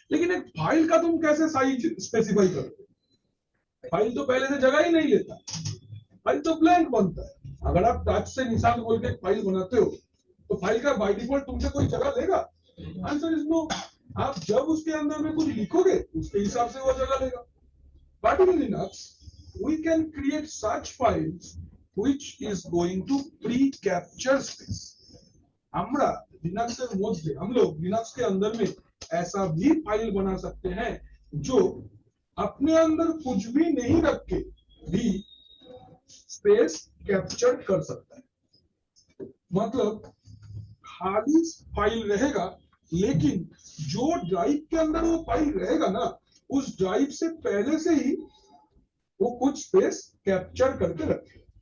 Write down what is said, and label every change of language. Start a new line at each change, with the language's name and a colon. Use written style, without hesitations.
Hindi: लेकिन एक फाइल का तुम कैसे साइज स्पेसिफाई करोगे? फाइल तो पहले से जगह ही नहीं लेता, फाइल तो ब्लैंक बनता है। अगर आप टच से निशान बोल के फाइल बनाते हो तो फाइल का बाय डिफॉल्ट तुमसे कोई जगह लेगा?
English: Answer is no.
Hindi: आप जब उसके अंदर में कुछ लिखोगे उसके हिसाब से वो जगह लेगा।
English: But in Linux, we can create such files which is going to pre-capture space.
Bangla: আমরা লিনাক্সের মধ্যে,
Hindi: हम लोग लिनक्स के अंदर में ऐसा भी फाइल बना सकते हैं जो अपने अंदर कुछ भी नहीं रख के भी स्पेस कैप्चर कर सकता है। मतलब खाली फाइल रहेगा, लेकिन जो ड्राइव के अंदर वो फाइल रहेगा ना, उस ड्राइव से पहले से ही वो कुछ स्पेस कैप्चर करके रखे।